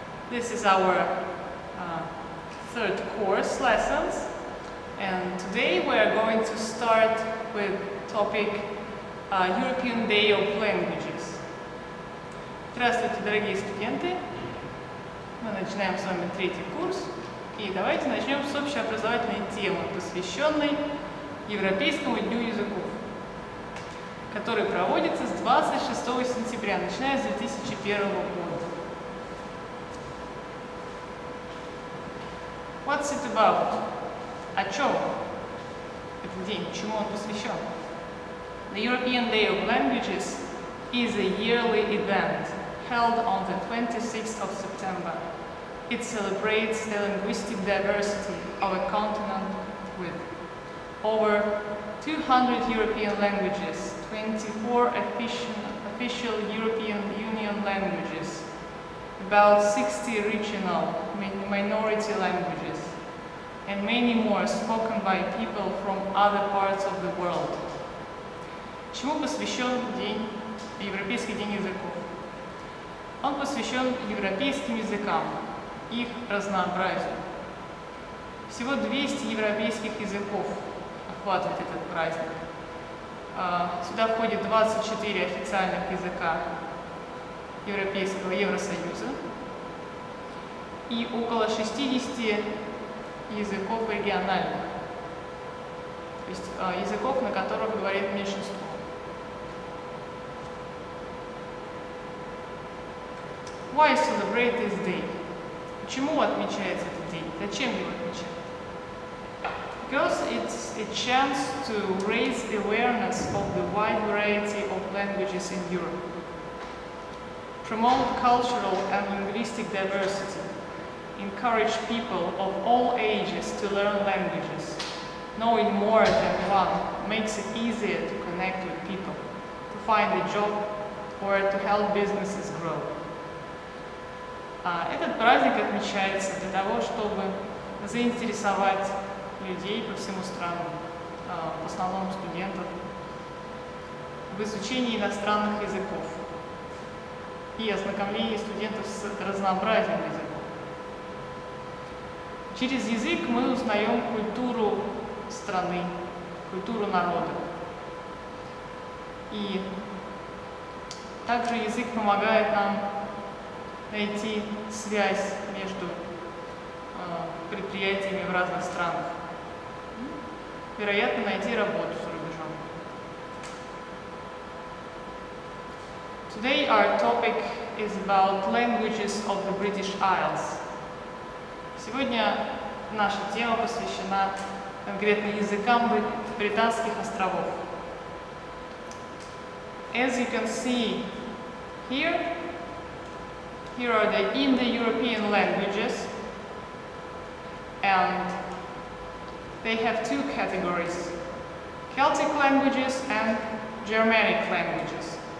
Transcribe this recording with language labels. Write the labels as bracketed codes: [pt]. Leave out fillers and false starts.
[en] This is our third course lessons, and today we are going to start with topic European Day of Languages. [ru] Здравствуйте, дорогие студенты. Мы начинаем с вами третий курс, и давайте начнем с общеобразовательной темы, посвященной Европейскому дню языков, который проводится с 26 сентября, начиная с 2001 года. [en] What's it about? [ru] О чем этот день? Чему он посвящен? [en] The European Day of Languages is a yearly event held on the 26th of September. It celebrates the linguistic diversity of a continent with over 200 European languages, 24 official European Union languages, about 60 regional minority languages, and many more spoken by people from other parts of the world. [ru] Чему посвящен Европейский день языков? Он посвящен европейским языкам, их разнообразию. Всего 200 европейских языков охватывает этот праздник. Сюда входит 24 официальных языка Европейского Евросоюза и около 60 языков региональных, то есть языков, на которых говорит меньшинство. [en] Why celebrate this day? [ru] Почему отмечается этот день? Зачем его отмечать? [en] Because it's a chance to raise awareness of the wide variety of languages in Europe, promote cultural and linguistic diversity, encourage people of all ages to learn languages. Knowing more than one makes it easier to connect with people, to find a job, or to help businesses grow. [ru] Этот праздник отмечается для того, чтобы заинтересовать людей по всему страну, в основном студентов, в изучении иностранных языков и ознакомлении студентов с разнообразием языков. Через язык мы узнаем культуру страны, культуру народа. И также язык помогает нам найти связь между предприятиями в разных странах. Вероятно, найти работу за рубежом. [en] Today our topic is about languages of the British Isles. [ru] Сегодня наша тема посвящена конкретно языкам британских островов. [en] As you can see here are the Indo-European languages, and they have two categories: Celtic languages and Germanic languages.